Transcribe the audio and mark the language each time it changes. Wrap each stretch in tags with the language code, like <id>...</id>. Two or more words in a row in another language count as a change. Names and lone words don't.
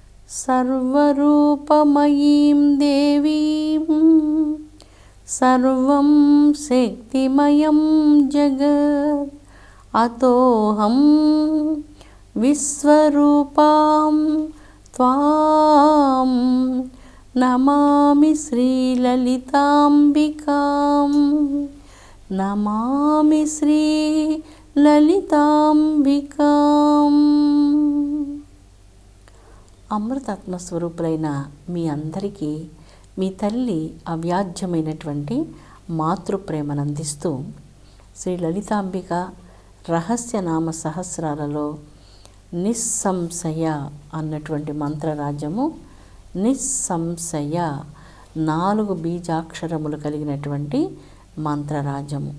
<sa>सर्वरूपमयीं देवीं सर्वं शक्तिमयं जगत् अतोऽहं विश्वरूपां त्वां नमामि श्रीललिताम्बिकां नमामि श्रीललिताम्बिकां।</sa> <te>అమృతాత్మ స్వరూపులైన మీ అందరికీ మీ తల్లి అవ్యాజ్యమైనటువంటి మాతృప్రేమను అందిస్తూ శ్రీ లలితాంబిక రహస్యనామ సహస్రాలలో నిస్సంశయ అన్నటువంటి మంత్రరాజ్యము, నిస్సంశయ 4 బీజాక్షరములు కలిగినటువంటి మంత్రరాజ్యము.</te>